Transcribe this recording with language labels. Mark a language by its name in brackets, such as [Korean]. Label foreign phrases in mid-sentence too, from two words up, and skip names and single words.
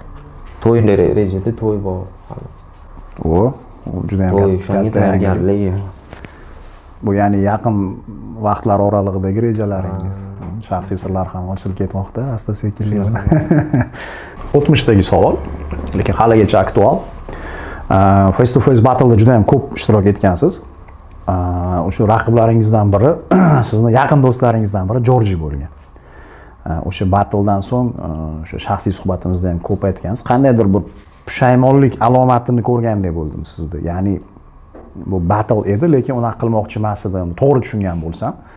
[Uzbek] To'ylar rejada to'y bor. O, juda ham katta tayyorgarlik. Bu ya'ni yaqin vaqtlar oralig'idagi rejalaringiz. Shaxsiy sirlar ham ochilib ketmoqda, asta-sekinlik bilan. 60dagi savol, lekin haligacha aktual. [English] Face to face battle [Uzbek] da juda ham ko'p ishtirok etgansiz. O'sha raqiblaringizdan biri, sizni yaqin do'stlaringizdan biri Jorji bo'lgan. O'sha battledan so'ng, o'sha shaxsiy suhbatimizda ham ko'p aytgansiz. Qandaydir bir pushaymonlik alomatini ko'rgandek bo'ldim sizda. Ya'ni bu battle edi, lekin uni qilmoqchi emas edim, to'g'ri tushungan bo'lsam.